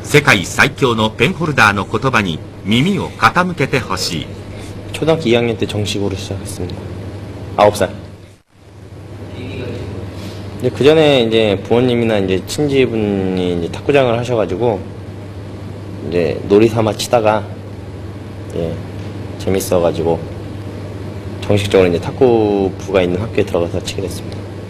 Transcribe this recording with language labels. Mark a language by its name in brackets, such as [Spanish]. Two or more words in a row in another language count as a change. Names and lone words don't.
[Japanese] 世界最強のペンホルダーの言葉に耳を傾けてほしい。 [Korean] 초등학교 2학년 때 정식으로 시작했습니다. 9살. 이제 그 전에 이제 부모님이나 이제 친지분이 이제 탁구장을 하셔가지고 이제 놀이 삼아 치다가 이제 재밌어가지고 정식적으로 이제 탁구부가 있는 학교에 들어가서 치게 됐습니다.